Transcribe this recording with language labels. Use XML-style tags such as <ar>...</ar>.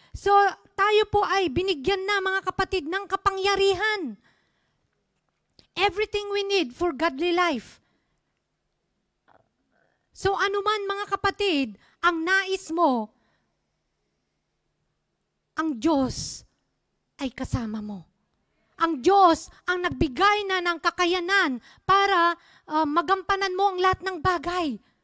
<tl>So, tayo po ay binigyan na, mga kapatid, ng kapangyarihan.</tl> <en>Everything we need for godly life.</en> <tl>So, anuman, mga kapatid, ang nais mo, ang Diyos ay kasama mo. Ang Diyos ang nagbigay na ng kakayanan para magampanan mo ang lahat ng bagay.</tl>